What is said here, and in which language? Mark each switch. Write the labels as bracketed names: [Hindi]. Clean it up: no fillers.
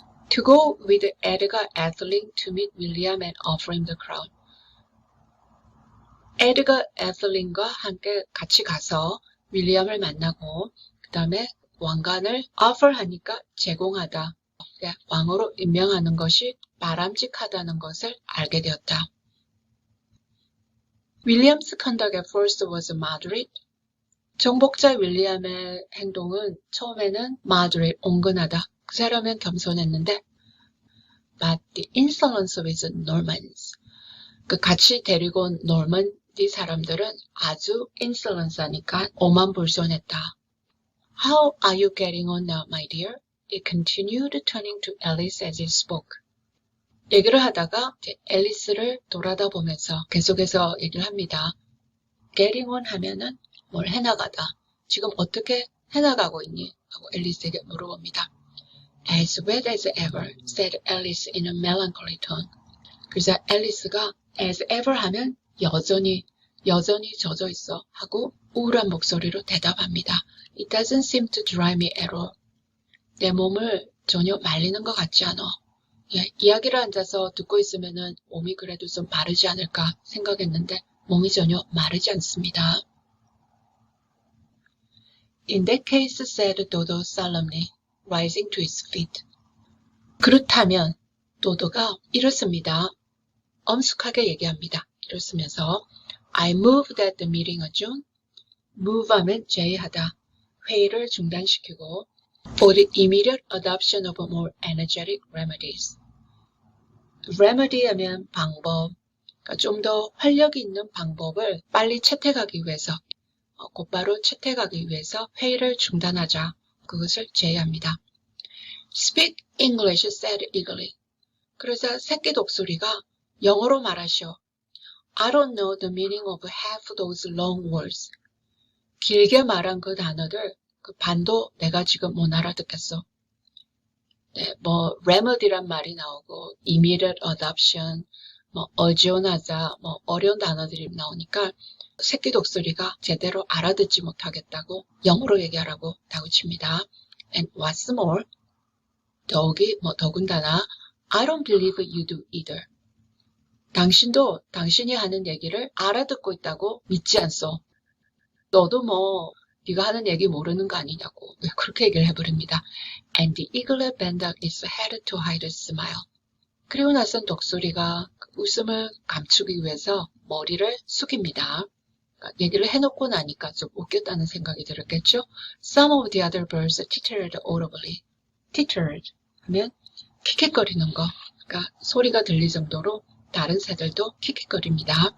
[English] To go with Edgar Atheling to meet William and offer him the crown. [Korean] Edgar Atheling과 함께 같이 가서 윌리엄을 만나고 그 다음에 왕관을 offer 하니까 제공하다. 왕으로 임명하는 것이 바람직하다는 것을 알게 되었다. [English] William's conduct at first was moderate. [Korean] 정복자 윌리엄의 행동은 처음에는 moderate, 온건하다. 그 사람은 겸손했는데 [English] but the insolence of his Normans. [Korean] 그 같이 데리고 온 노먼디 사람들은 아주 insolence하니까 오만불손했다. [English] How are you getting on now, my dear? It continued, turning to Alice as he spoke. [Korean] 얘기를 하다가 앨리스를 돌아다보면서 계속해서 얘기를 합니다. Getting on 하면은 뭘 해나가다. 지금 어떻게 해나가고 있니? 하고 앨리스에게 물어봅니다. [English] As wet as ever, said Alice in a melancholy tone. [Korean] 그래서 앨리스가 as ever 하면 여전히 젖어 있어 하고 우울한 목소리로 대답합니다. [English] It doesn't seem to dry me at all. [Korean] 내 몸을 전혀 말리는 것 같지 않아. 이야기를 앉아서 듣고 있으면은 몸이 그래도 좀 마르지 않을까 생각했는데 몸이 전혀 마르지 않습니다. [English] In that case, said Dodo solemnly, rising to his feet. [Korean] 그렇다면 도도가 이렇습니다. 엄숙하게 얘기합니다. 이렇으면서 [English] I move that the meeting adjourn. [Korean] move 하면 제의하다. 회의를 중단시키고 [English] for the immediate adoption of more energetic remedies. [Korean] remedy 하면 방법, 그러니까 좀 더 활력 있는 방법을 빨리 채택하기 위해서, 곧바로 채택하기 위해서 회의를 중단하자. 그것을 제의합니다. [English] Speak English, said eagerly. [Korean] 그러자 새끼 독수리가 영어로 말하시오. [English] I don't know the meaning of half those long words. [Korean] 길게 말한 그 단어들, 그 반도 내가 지금 못 알아듣겠어. 네, 뭐 remedy란 말이 나오고 immediate adoption, 뭐 어지원하자, 뭐 어려운 단어들이 나오니까 새끼 독수리가 제대로 알아듣지 못하겠다고 영어로 얘기하라고 다그칩니다. [English] And what's more, [Korean] 더군다나 [English] I don't believe you do either. [Korean] 당신도 당신이 하는 얘기를 알아듣고 있다고 믿지 않소. 너도 뭐 네가 하는 얘기 모르는 거 아니냐고 그렇게 얘기를 해버립니다. [English] And the eagle bent its head to hide a smile. [Korean] 그리고 나선 독수리가 웃음을 감추기 위해서 머리를 숙입니다. 얘기를 해놓고 나니까 좀 웃겼다는 생각이 들었겠죠? [English] Some of the other birds tittered audibly. [Korean] Tittered 하면 킥킥거리는 거. 그러니까 소리가 들릴 정도로 다른 새들도 킥킥거립니다.